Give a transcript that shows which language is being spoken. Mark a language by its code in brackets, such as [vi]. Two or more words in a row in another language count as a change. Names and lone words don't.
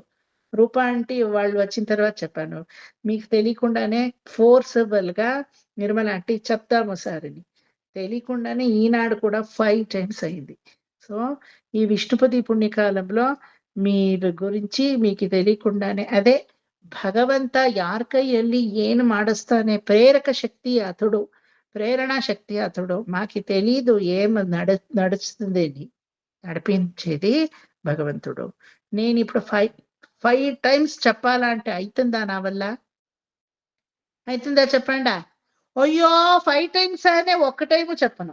[te] రూపా ఆంటీ వాళ్ళు వచ్చిన తర్వాత చెప్పాను. మీకు తెలియకుండానే ఫోర్సబుల్ గా నిర్మల ఆంటీ చెప్తాము సార్ అని తెలియకుండానే ఈనాడు కూడా 5 టైమ్స్ అయింది. సో ఈ విష్ణుపతి పుణ్యకాలంలో మీరు గురించి మీకు తెలియకుండానే అదే [kn] ಭಗವಂತ ಯಾರ ಕೈಯಲ್ಲಿ ಏನು ಮಾಡಿಸ್ತಾನೆ, ಪ್ರೇರಕ ಶಕ್ತಿ [te] అతడు, ప్రేరణ శక్తి అతడు. మాకు తెలీదు ఏం నడుస్తుంది, నడిపించేది భగవంతుడు. నేను ఇప్పుడు 5 టైమ్స్ చెప్పాలంటే అవుతుందా నా వల్ల? అవుతుందా చెప్పండా? అయ్యో 5 టైమ్స్ అనే ఒక్క టైము చెప్పను.